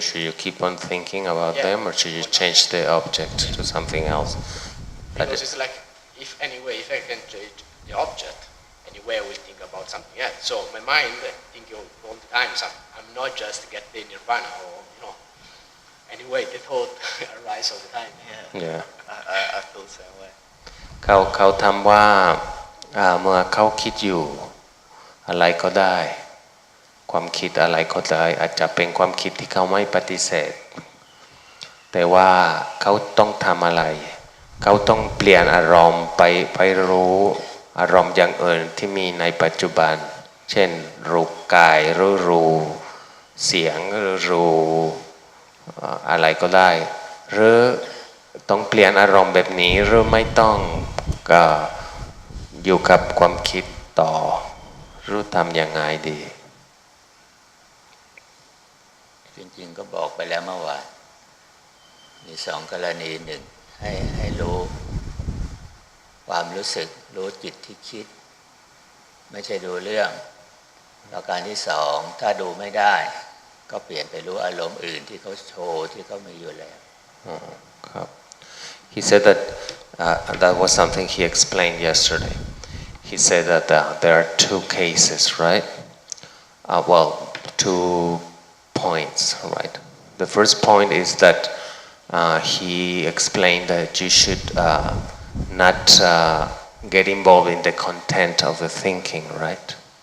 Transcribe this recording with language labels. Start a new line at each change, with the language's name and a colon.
English: Should you keep on thinking about them, or should you change the object to something else? Because it's like, if I can change the object, anyway I will think about something else. So my mind thinking all the time, I'm not just get the nirvana or anyway the thought arise all the time. Yeah. I feel the same way.
Thai: เขาทำว่าเมื่อเขาคิดอยู่อะไรก็ได้ความคิดอะไรก็ได้อาจจะเป็นความคิดที่เขาไม่ปฏิเสธแต่ว่าเขาต้องทำอะไรเขาต้องเปลี่ยนอารมณ์ไปรู้อารมณ์อย่างอื่นที่มีในปัจจุบันเช่นรู้กายหรือรู้เสียงหรือรู้ อะไรก็ได้หรือต้องเปลี่ยนอารมณ์แบบนี้หรือไม่ต้องก็อยู่กับความคิดต่อรู้ทำยังไงดี จริงๆก็บอกไปแล้วเมื่อวานมีสองกรณีหนึ่งให้รู้ความรู้สึกรู้จิตที่คิดไม่ใช่ดูเรื่องแล้วการที่สองถ้าดูไม่ได้ก็เปลี่ยนไปรู้อารมณ์อื่นที่เขาโชว์ที่เขามีอยู่แล้ว ครับ
English: He said that that was something he explained yesterday. He said that there are two cases, right? Well, 2 points, right? The first point is that he explained that you should not get involved in the content of the thinking, right?